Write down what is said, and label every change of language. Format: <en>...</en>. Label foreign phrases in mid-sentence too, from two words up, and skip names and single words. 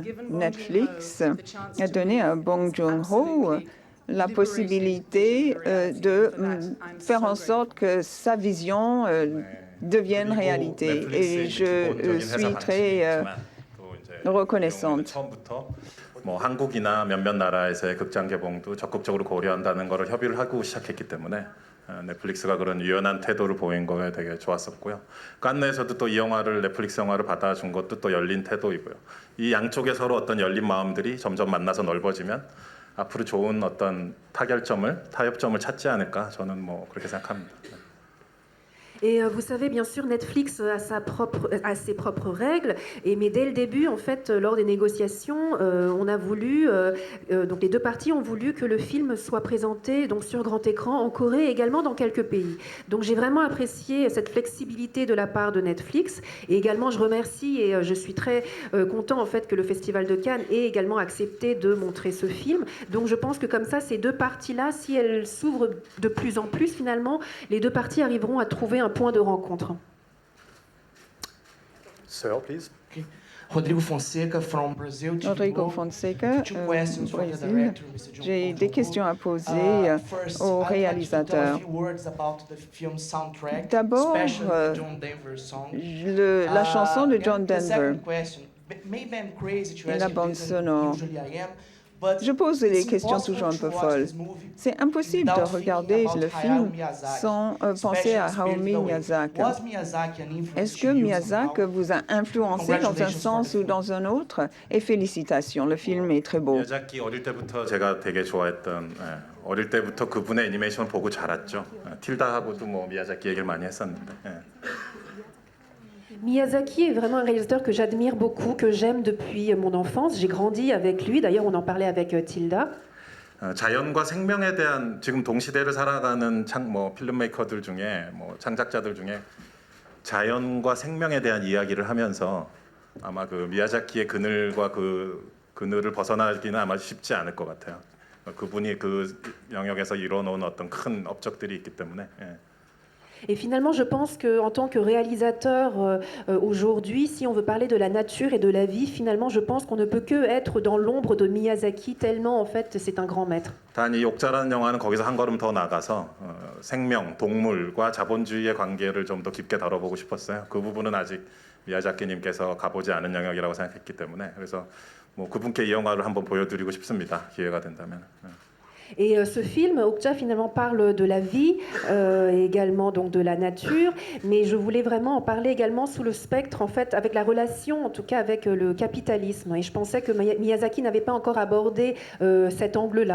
<fr>Netflix a donné à Bong Joon-ho la possibilité de faire en sorte que sa vision devienne réalité. Et je suis très reconnaissante.</fr> <ko>처음부터 뭐 한국이나 몇몇 나라에서의 극장 개봉도 적극적으로 고려한다는 것을 협의를 하고 시작했기 때문에 넷플릭스가 그런 유연한 태도를 보인 거에 되게 좋았었고요. 칸네에서도 또 이 영화를 넷플릭스 영화를 받아준 것도 또 열린 태도이고요. 이 양쪽에 서로 어떤 열린 마음들이 점점 만나서 넓어지면 앞으로 좋은 어떤 타협점을 찾지 않을까 저는 뭐 그렇게 생각합니다.</ko> <fr>Et vous savez, bien sûr, Netflix a ses propres règles. Mais dès le début, en fait, lors des négociations, on a voulu, donc les deux parties ont voulu que le film soit présenté donc sur grand écran en Corée et également dans quelques pays. Donc j'ai vraiment apprécié cette flexibilité de la part de Netflix. Et également, je remercie et je suis très content en fait que le Festival de Cannes ait également accepté de montrer ce film. Donc je pense que comme ça, ces deux parties-là, si elles s'ouvrent de plus en plus, finalement, les deux parties arriveront à trouver un point de rencontre.</fr> <en>Sir, please. Rodrigo Fonseca from Brazil.</en> <fr>Rodrigo Fonseca, Brésil. J'ai des questions à poser au réalisateur. D'abord, la chanson de John Denver et la bande sonore. Je pose des questions toujours un peu folles. C'est impossible de regarder le film sans penser à Hayao Miyazaki. Est-ce que Miyazaki vous a influencé dans un sens ou dans un autre? Et félicitations, le film est très beau.</fr> <ko>미야자키 어릴 때부터 제가 되게 좋아했던 어릴 때부터 그분의 애니메이션을 보고 자랐죠. 틸다하고도 뭐 미야자키 얘기를 많이 했었는데.</ko> <fr>Miyazaki est vraiment un réalisateur que j'admire beaucoup, que j'aime depuis mon enfance. J'ai grandi avec lui, d'ailleurs on en parlait avec Tilda.</fr> <ko>자연과 생명에 대한 지금 동시대를 살아가는 필름메이커들 중에 창작자들 중에 자연과 생명에 대한 이야기를 하면서 아마 그 미야자키의 그늘과 그 그늘을 벗어나기는 아마 쉽지 않을 것 같아요. 그분이 그 영역에서 이뤄놓은 어떤 큰 업적들이 있기 때문에.</ko> <fr>Et finalement, je pense qu'en tant que réalisateur aujourd'hui, si on veut parler de la nature et de la vie, finalement, je pense qu'on ne peut que être dans l'ombre de Miyazaki, tellement en fait c'est un grand maître.</fr> <ko>단 이 옥자라는 영화는 거기서 한 걸음 더 나가서 생명, 동물과 자본주의의 관계를 좀 더 깊게 다뤄보고 싶었어요. 그 부분은 아직 미야자키님께서 가보지 않은 영역이라고 생각했기 때문에 그래서 뭐 그분께 이 영화를 한번 보여드리고 싶습니다. 기회가 된다면.</ko> <fr>Et ce film, Okja, finalement parle de la vie, également donc de la nature, mais je voulais vraiment en parler également sous le spectre, en fait, avec la relation, en tout cas avec le capitalisme. Et je pensais que Miyazaki n'avait pas encore abordé cet angle-là.</fr>